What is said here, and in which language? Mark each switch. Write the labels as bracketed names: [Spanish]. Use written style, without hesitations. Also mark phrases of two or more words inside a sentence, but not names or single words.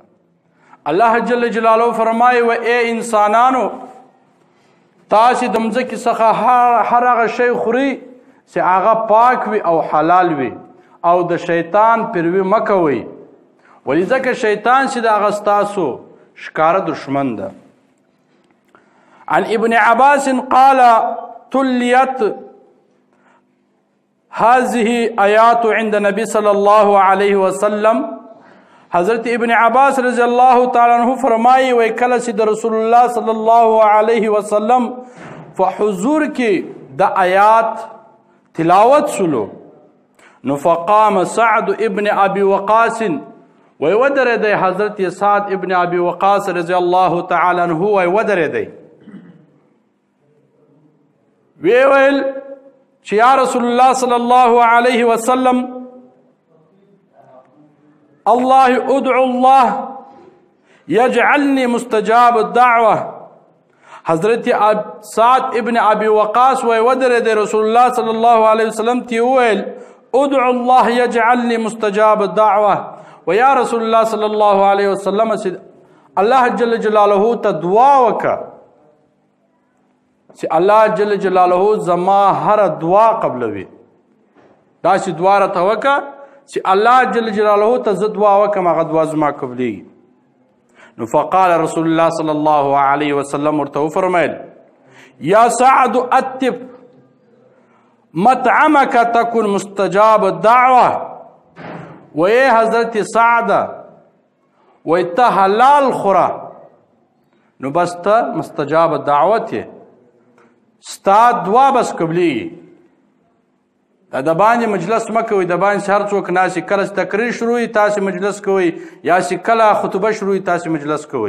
[Pashto] الله جل جلاله فرمایي و ای انسانانو تاسې د مځکې څخه هر هغه شی خوري چې هغه پاک وي او حلال وي او د شیطان پیروي مه کوئ ولې ځکه شیطان چې د هغه ستاسو ښکاره دشمن ده. [Arabic] عن ابن عباس قال تلیت هذه آیات عند نبی صلی الله علیه وسلم. [Pashto] حضرت ابن عباس رضی الله تعالی عنہ فرمایي وای کله چې د رسول الله صلی الله علیه وسلم په حضور کې د آیات تلاوت سلو نو [Arabic] فقام سعد ابن ابي وقاص [Pashto] وای ودرېد حضرت سعد ابن ابي وقاص رضی الله تعالی عنہ وای ودرېد ویل چې [Arabic] یا رسول الله صلی الله علیه وسلم الله ادعو الله يجعلني مستجاب الدعوه. [Pashto] حضرت سعد ابن ابي وقاص وی ودرېد رسول الله صلی الله علیه وسلم ته ویل [Arabic] ادعو الله يجعلني مستجاب الدعوه [Pashto] و یا رسول الله صلی الله علیه وسلم الله جل جلاله ته دعا وکړه چې الله جل جلاله زما هر دعا قبلوي. داسې دعا راته وکړه چې الله جل جلاله ته زه دعا وکړم هغه دعا زما قبلېږي. [Arabic] نو فقال رسول الله صلی الله علیه وسلم [Pashto] ورته وفرمیل [Arabic] یا سعد اتب مطعمك تكن مستجاب الدعوه. [Pashto] وی حضرت سعد وی ته حلال خوره نو بس ته مستجاب دعوت یې ستا دعا بس قبلېږي. د باندې مجلس مه کوئ، د باندې هر څوک ناسي، کله چې تقریر شروع وي تاسې مجلس کوئ یا چې کله خطبه شروع وي تاسې مجلس کوئ.